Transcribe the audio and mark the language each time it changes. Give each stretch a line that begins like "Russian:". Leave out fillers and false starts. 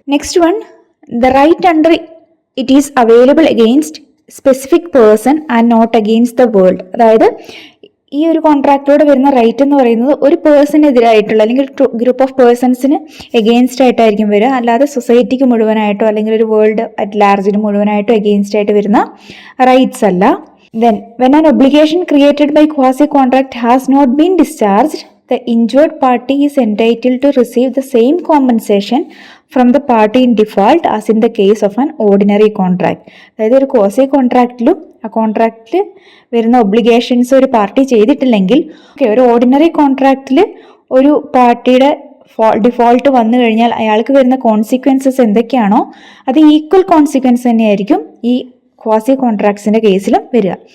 English: Next one, the right under it is available against specific person and not against the world.
Malayalam: അതായത് ഈ ഒരു കോൺട്രാക്റ്റോട് വരുന്ന right എന്ന് പറയുന്നത് ഒരു പേഴ്സണെതിരായിട്ടുള്ള അല്ലെങ്കിൽ ഗ്രൂപ്പ് ഓഫ് പേഴ്സൺസിന് എഗെയിൻസ്റ്റ് ആയിട്ടായിരിക്കും വരിക, അല്ലാതെ സൊസൈറ്റിക്ക് മുഴുവനായിട്ടോ അല്ലെങ്കിൽ ഒരു
English: world at ലാർജിന്
Malayalam: മുഴുവനായിട്ടോ എഗെയിൻസ്റ്റ് ആയിട്ട് വരുന്ന റൈറ്റ്സ് അല്ല.
English: Then, when an obligation created by quasi-contract has not been discharged, the injured party is entitled to receive the same compensation from the party in default as in the case of an ordinary contract.
Malayalam: അതായത് ഒരു quasi കോൺട്രാക്റ്റിലും ആ കോൺട്രാക്റ്റിൽ വരുന്ന obligations ഒരു party ചെയ്തിട്ടില്ലെങ്കിൽ, ഒരു ordinary കോൺട്രാക്റ്റിൽ ഒരു പാർട്ടിയുടെ default വന്നു കഴിഞ്ഞാൽ അയാൾക്ക് വരുന്ന കോൺസിക്വൻസസ് എന്തൊക്കെയാണോ അത് ഈക്വൽ കോൺസിക്വൻസ് തന്നെയായിരിക്കും ഈ ക്വാസി കോൺട്രാക്ട്സിന്റെ കേസിലും വരിക.